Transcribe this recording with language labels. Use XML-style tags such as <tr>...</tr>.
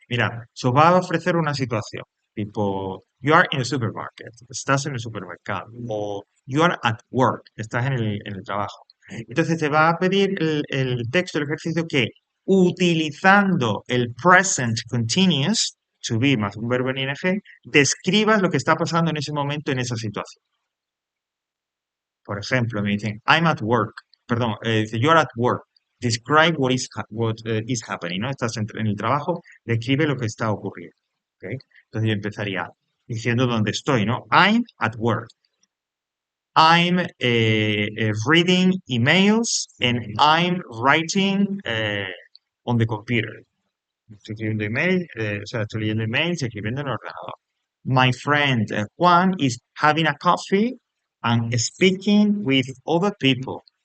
<es>Mirad, se os va a ofrecer una situación tipo,</es> <en>you are in a supermarket,</en> <es>estás en el supermercado, o</es> <en>you are at work,</en> <es>estás en el trabajo. Entonces te va a pedir el texto, el ejercicio que utilizando el present continuous, to be más un verbo en ing, describas lo que está pasando en ese momento en esa situación. Por ejemplo, me dicen,</es> <en>I'm at work,</en> <es>perdón, dice,</es> <en>you are at work. Describe what is happening, ¿no?</en> <es>Estás en el trabajo, describe lo que está ocurriendo. ¿Ok? Entonces yo empezaría diciendo dónde estoy, ¿no?</es> <en>I'm at work. I'm reading emails and I'm writing on the computer.</en> <es>Estoy escribiendo email, o sea, estoy leyendo emails y escribiendo en el ordenador.</es> <en>My friend Juan is having a coffee and speaking with other people.</en>